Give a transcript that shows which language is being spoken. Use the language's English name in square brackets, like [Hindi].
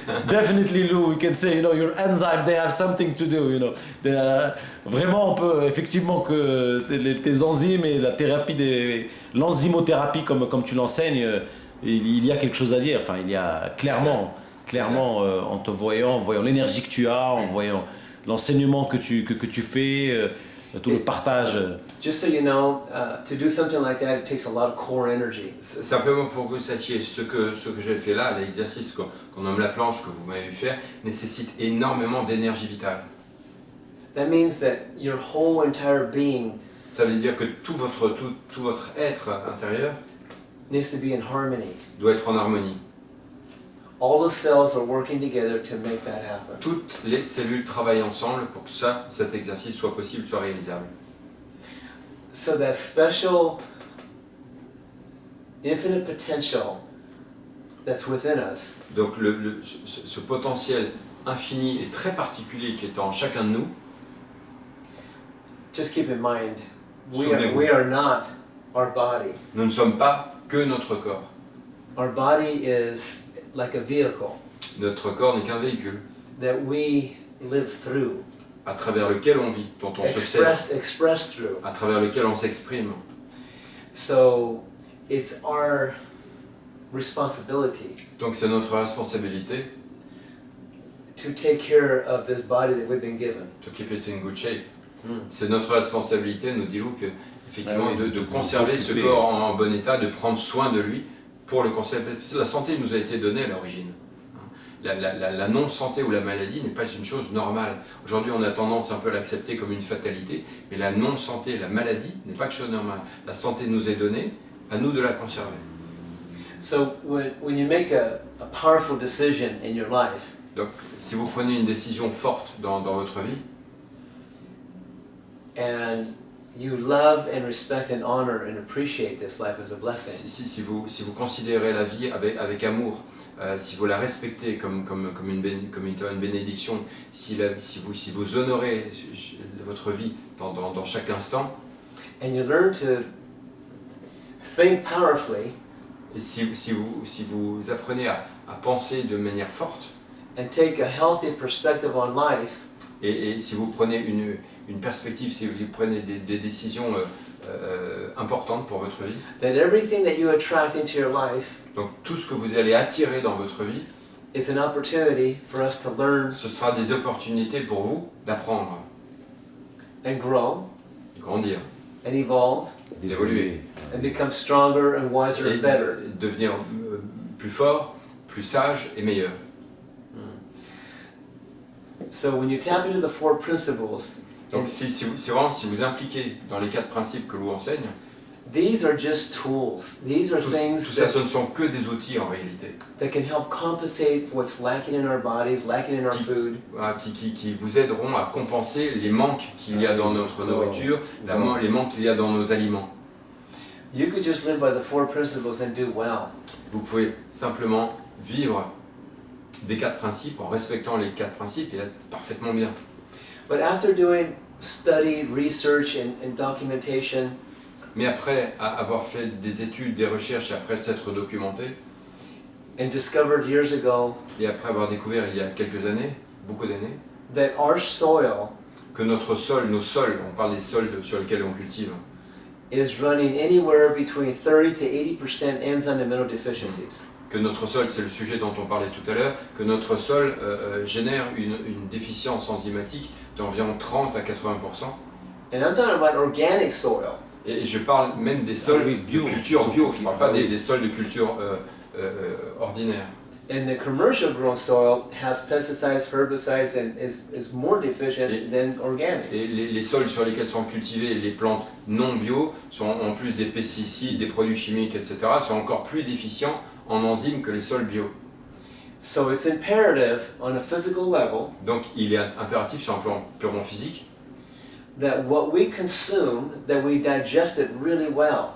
[English] definitely Lou, we can say, your enzyme, they have something to do, [French] Vraiment, on peut, effectivement, que tes enzymes et la thérapie, l'enzymothérapie, comme tu l'enseignes, il y a quelque chose à dire. Enfin, il y a clairement, en te voyant, en voyant l'énergie que tu as, en voyant l'enseignement que tu fais, tout le partage. [English] Just so you know, to do something like that, it takes a lot of core energy. [French] Simplement pour que vous sachiez, ce que j'ai fait là, l'exercice qu'on nomme la planche que vous m'avez vu faire, nécessite énormément d'énergie vitale. [English] That means that your whole entire being [French] Ça veut dire que tout votre être intérieur [English] needs to be in harmony. [French] doit être en harmonie. [English] All the cells are working together to make that happen. [French] Toutes les cellules travaillent ensemble pour que cet exercice soit possible, soit réalisable. [English] So that special infinite potential that's within us [French] Donc ce potentiel infini et très particulier qui est en chacun de nous, [English] just keep in mind, [French] Souvenez-vous. [English] we are not our body. [French] nous ne sommes pas que notre corps. [English] Our body is like a vehicle [French] Notre corps n'est qu'un véhicule [English] that we live through, [French] à travers lequel on vit, dont on se sert, [English] express through. [French] à travers lequel on s'exprime. [English] So it's our responsibility [French] Donc c'est notre responsabilité [English] to take care of this body that we've been given. to keep it in good shape. Mm. [French] C'est notre responsabilité, nous dit Lou, que, effectivement, Ah oui, de conserver ce s'occuper. corps en bon état, de prendre soin de lui pour le conserver. La santé nous a été donnée à l'origine. La non-santé ou la maladie n'est pas une chose normale. Aujourd'hui, on a tendance un peu à l'accepter comme une fatalité, mais la non-santé, la maladie n'est pas quelque chose de normal. La santé nous est donnée, à nous de la conserver. [English] So when you make a powerful decision in your life, [French] Donc, si vous prenez une décision forte dans votre vie, [English] and you love and respect and honor and appreciate this life as a blessing, [French] si vous considérez la vie avec amour, si vous la respectez comme une bénédiction, si vous honorez votre vie dans chaque instant, [English] and you learn to think powerfully [French] et si vous apprenez à penser de manière forte, [English] and take a healthy perspective on life, [French] et si vous prenez une perspective, si vous prenez des décisions importantes pour votre vie, [English] that everything that you attract into your life, [French] donc tout ce que vous allez attirer dans votre vie, [English] it's an opportunity for us to learn [French] ce sera des opportunités pour vous d'apprendre, [English] and grow [French] de grandir, [English] and evolve [French] d'évoluer, [English] and become stronger and wiser [French] et [English] and better. [French] devenir plus fort, plus sage et meilleur. [English] So when you tap into the four principles, [French] Donc si vous impliquez dans les 4 principes que Lou enseigne, [English] these are just tools. These are [French] tout [English] things [French] ça ce ne sont que des outils en réalité, [English] that can help compensate for what's lacking in our bodies, lacking in our food. [French] voilà, qui vous aideront à compenser les manques qu'il y a dans notre nourriture, les manques qu'il y a dans nos aliments. [English] You could just live by the four principles and do well. [French] Vous pouvez simplement vivre des 4 principes en respectant les 4 principes et être parfaitement bien. [English] But after doing study, research, and documentation, [French] Mais après avoir fait des études, des recherches, et après s'être documenté, [English] and discovered years ago [French] et après avoir découvert il y a quelques années, beaucoup d'années, [English] that our soil [French] que nos sols, on parle des sols sur lesquels on cultive, [English] is running anywhere between 30 to 80% enzyme and mineral deficiencies. [French] que notre sol, c'est le sujet dont on parlait tout à l'heure, que notre sol génère une déficience enzymatique d'environ 30 à 80%. [English] And I'm talking about organic soil. [French] Et je parle même des sols de culture bio, je ne parle pas des sols de culture ordinaire. [English] And the commercial grown soil has pesticides, herbicides, and is more deficient than organic. [French] Et les sols sur lesquels sont cultivées les plantes non bio sont en plus des pesticides, des produits chimiques, etc., sont encore plus déficients en enzymes que les sols bio. [English] So it's imperative on a physical level [French] Donc il est impératif sur un plan purement physique [English] that what we consume, that we digest it really well.